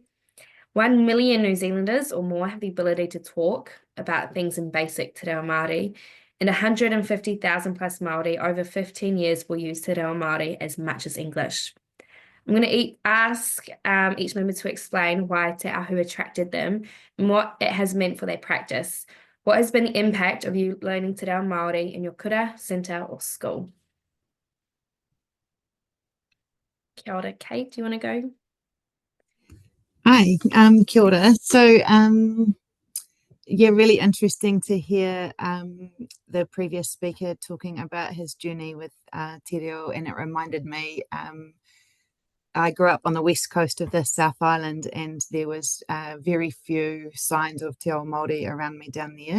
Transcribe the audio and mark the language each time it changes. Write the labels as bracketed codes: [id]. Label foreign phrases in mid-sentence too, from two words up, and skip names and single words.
[en] 1 million New Zealanders or more have the ability to talk about things in basic Te Reo Māori, and 150,000 plus Māori over 15 years will use Te Reo Māori as much as English. I'm going to ask each member to explain why Te Ahu attracted them and what it has meant for their practice. What has been the impact of you learning Te Reo Māori in your kura, centre or school? [mi] Kia ora, [en] Kate, do you want to go? [mi] Hi, kia ora. [en] So, yeah, really interesting to hear the previous speaker talking about his journey with Te Reo, and it reminded me, I grew up on the west coast of the South Island, and there was very few signs of [mi] Te Ao Māori [en] around me down there.